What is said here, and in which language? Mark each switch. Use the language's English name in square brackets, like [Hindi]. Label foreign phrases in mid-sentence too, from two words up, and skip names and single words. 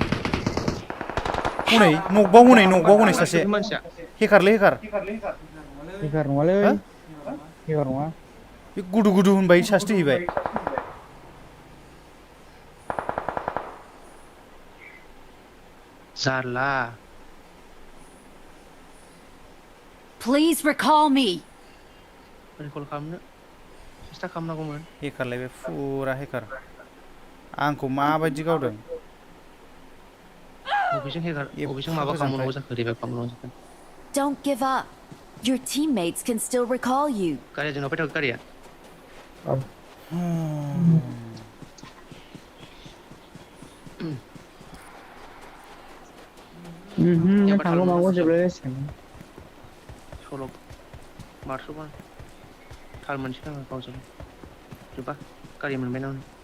[Bodo] हनै नकबाव हनै सासे बे मानसिया हेकारलै हेकार हिकार नङालै हो हिकार नङा बे गुदु गुदु होनबाय सासे थैहैबाय जारला [English] Please recall me. [Bodo] रिकल खालामनो सेस्था खालामनांगौमोन हेकारलाय बे फुरा हेकार आंखौ माबायदि गावदों बबेजों हेकार बबेजों एफा माबा गोजाननिफ्राय खालामनांगौ जाखो रिभाइभ खालामनांगौ जाखो [English] Don't give up. Your teammates can still recall you. [Bodo] गारिया जोंनाव फैथाव गारिया थांगौ मागौ जोबलायलायसिगोन सल' मारस'बा थाल मोनसै आङो गावजों जोबा गारि मोनबाय ना